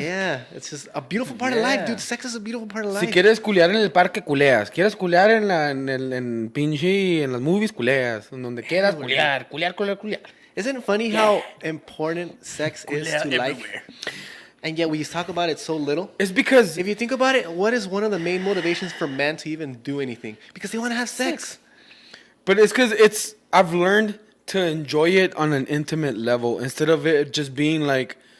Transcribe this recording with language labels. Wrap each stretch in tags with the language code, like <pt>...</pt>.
<en>Yeah, it's just a beautiful part of life, dude. Sex is a beautiful part of life.</en> <es>Si quieres culiar en el parque, culeas. Quieres culiar en pinche, en las movies, culeas. En donde quieras, culiar.</es> <en>Isn't it funny how important sex is to life? And yet we talk about it so little. It's because If you think about it, what is one of the main motivations for men to even do anything? Because they want to have sex. But it's because I've learned to enjoy it on an intimate level instead of it just being like</en>